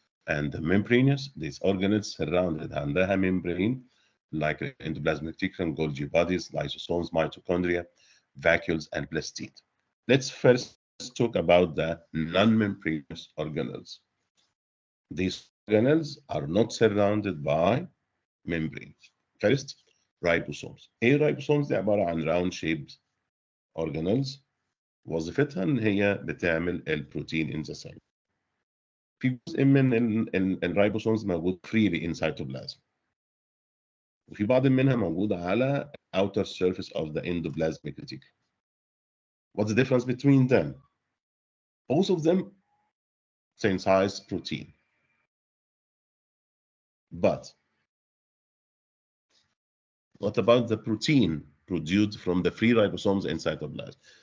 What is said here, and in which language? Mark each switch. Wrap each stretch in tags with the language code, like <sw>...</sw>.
<en>And the membranous, these organelles surrounded</en> <ar>عندها</ar> <en>membrane like the endoplasmic reticulum, Golgi bodies, lysosomes, mitochondria, vacuoles, and plastid. Let's first talk about the non-membranous organelles. These organelles are not surrounded by membranes. First, ribosomes.</en> <ar>ايه ribosomes؟ دي عبارة عن</ar> <en>round shaped organelles</en> <ar>وظيفتها ان هي بتعمل البروتين</ar> <en>in the cell.</en> <ar>في جزء من الرايبوسومز موجود</ar> <en>freely in cytoplasm.</en> <ar>وفي بعض منها موجودة على</ar> <en>outer surface of the endoplasmic reticulum. What's the difference between them? Both of them synthesize protein. But what about the protein produced from the free ribosomes in cytoplasm?</en>